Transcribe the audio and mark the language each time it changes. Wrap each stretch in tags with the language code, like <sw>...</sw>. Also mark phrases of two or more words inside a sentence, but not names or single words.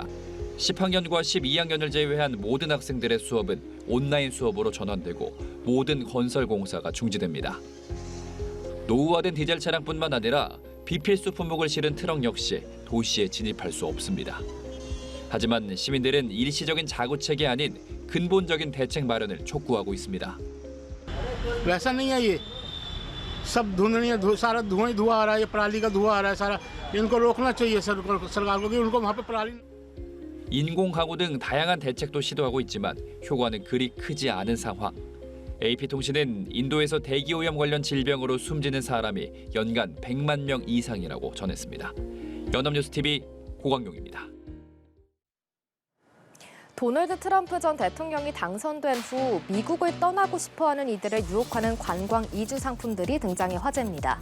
<ko>10학년과 12학년을 제외한 모든 학생들의 수업은 온라인 수업으로 전환되고 모든 건설 공사가 중지됩니다. 노후화된 디젤 차량뿐만 아니라 비필수 품목을 실은 트럭 역시 도시에 진입할 수 없습니다. 하지만 시민들은 일시적인 자구책이 아닌 근본적인 대책 마련을 촉구하고 있습니다.</ko> <hi>वैसा नहीं है ये सब सारा धुआं ही धुआं आ रहा है, ये पराली का धुआं आ रहा है सारा। इनको रोकना चाहिए सरकार को कि उनको वहाँ पे पराली</hi> <ko>인공 가구 등 다양한 대책도 시도하고 있지만 효과는 그리 크지 않은 상황. AP통신은 인도에서 대기오염 관련 질병으로 숨지는 사람이 연간 100만 명 이상이라고 전했습니다. 연합뉴스TV 고광용입니다. 도널드 트럼프 전 대통령이 당선된 후 미국을 떠나고 싶어하는 이들을 유혹하는 관광 이주 상품들이 등장해 화제입니다.</ko>